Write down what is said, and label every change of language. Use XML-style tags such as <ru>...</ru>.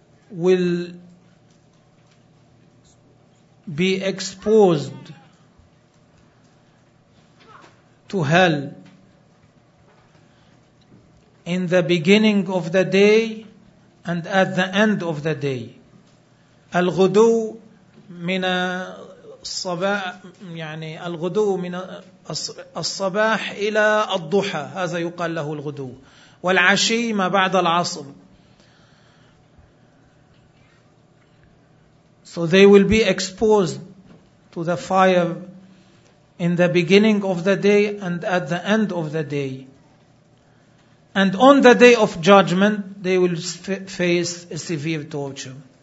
<en>will be exposed to hell in the beginning of the day and at the end of the day.</en> <ar>الغدو من الصباح, يعني الغدو من الصباح إلى الضحى, هذا يقال له الغدو, والعشي ما بعد العصر.</ar> <en>So they will be exposed to the fire in the beginning of the day and at the end of the day. And on the day of judgment, they will face a severe torture.</en>